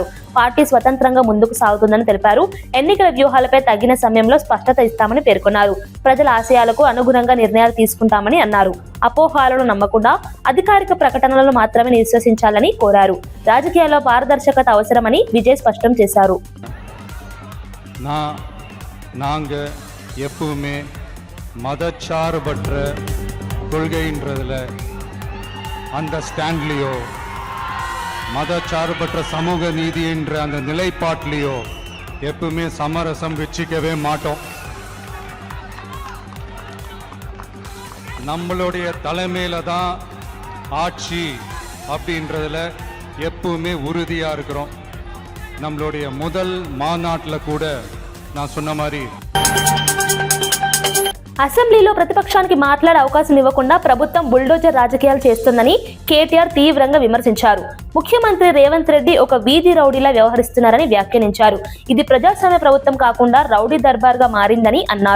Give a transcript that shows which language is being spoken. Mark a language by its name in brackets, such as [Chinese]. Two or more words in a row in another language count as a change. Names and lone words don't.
[Telugu] పార్టీ స్వతంత్రంగా ముందుకు సాగుతుందని తెలిపారు. ఎన్నికల వ్యూహాలపై తగిన సమయంలో స్పష్టత ఇస్తామని పేర్కొన్నారు. ప్రజల ఆశయాలకు అనుగుణంగా నిర్ణయాలు తీసుకుంటామని అన్నారు. అపోహాలను నమ్మకుండా అధికారిక ప్రకటనలను మాత్రమే విశ్వసించాలని కోరారు. రాజకీయాల్లో పారదర్శకత అవసరమని విజయ్ స్పష్టం చేశారు. [Tamil] நாங்கள் எப்பவுமே மதச்சார்பற்ற கொள்கைன்றதில் அந்த ஸ்டாண்ட்லேயோ மதச்சார்பற்ற சமூக நீதி என்ற அந்த நிலைப்பாட்டிலையோ எப்பவுமே சமரசம் வச்சுக்கவே மாட்டோம். நம்மளுடைய தலைமையில் தான் ஆட்சி அப்படின்றதில் எப்பவுமே உறுதியாக இருக்கிறோம். நம்மளுடைய முதல் மாநாட்டில் கூட நான் சொன்ன மாதிரி [Telugu] అసెంబ్లీలో ప్రతిపక్షానికి మాట్లాడే అవకాశం ఇవ్వకుండా ప్రభుత్వం బుల్డోజర్ రాజకీయాలు చేస్తుందని కేటీఆర్ తీవ్రంగా విమర్శించారు. ముఖ్యమంత్రి రేవంత్ రెడ్డి ఒక వీధి రౌడీలా వ్యవహరిస్తున్నారని వ్యాఖ్యానించారు. ఇది ప్రజాస్వామ్య ప్రభుత్వం కాకుండా రౌడీ దర్బార్గా మారిందని అన్నారు.